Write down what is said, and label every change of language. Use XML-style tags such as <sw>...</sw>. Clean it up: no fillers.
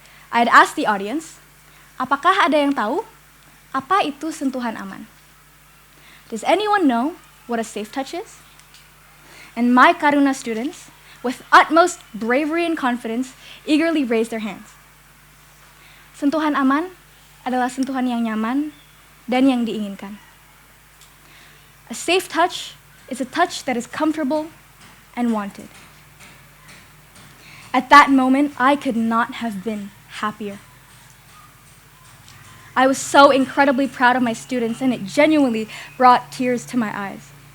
<en>I had asked the audience,</en> <id>apakah ada yang tahu apa itu sentuhan aman?</id> <en>Does anyone know what a safe touch is? And my Karuna students, with utmost bravery and confidence, eagerly raised their hands.</en> <id>Sentuhan aman adalah sentuhan yang nyaman dan yang diinginkan.</id> <en>A safe touch is a touch that is comfortable and wanted. At that moment, I could not have been happier. I was so incredibly proud of my students, and it genuinely brought tears to my eyes.</en>